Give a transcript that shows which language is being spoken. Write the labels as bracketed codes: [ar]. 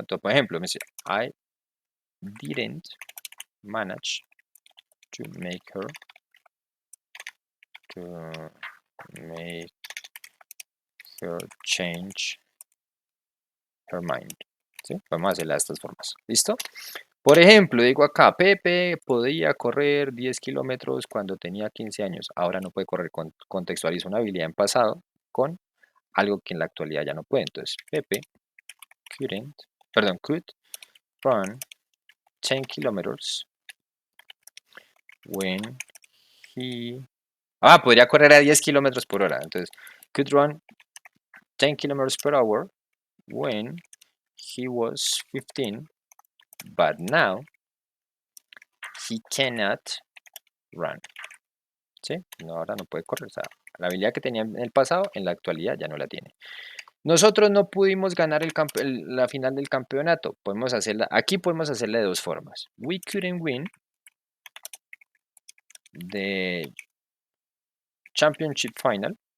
[es] Entonces, por ejemplo, me dice, [en] I didn't manage to to make her change her mind. [es] ¿Sí? Vamos a hacerla de estas formas. ¿Listo? Por ejemplo, digo acá, Pepe podía correr 10 kilómetros cuando tenía 15 años. Ahora no puede correr. Contextualiza una habilidad en pasado con algo que en la actualidad ya no puede. Entonces, [en] Pepe could run 10 kilometers when he... [es] Ah, podría correr a 10 kilómetros por hora. Entonces, [en] could run 10 kilometers per hour when he was 15, but now he cannot run. [es] ¿Sí? No, ahora no puede correr. O sea, la habilidad que tenía en el pasado, en la actualidad ya no la tiene. Nosotros no pudimos ganar la final del campeonato. Aquí podemos hacerla de dos formas. [en] We couldn't win the championship final.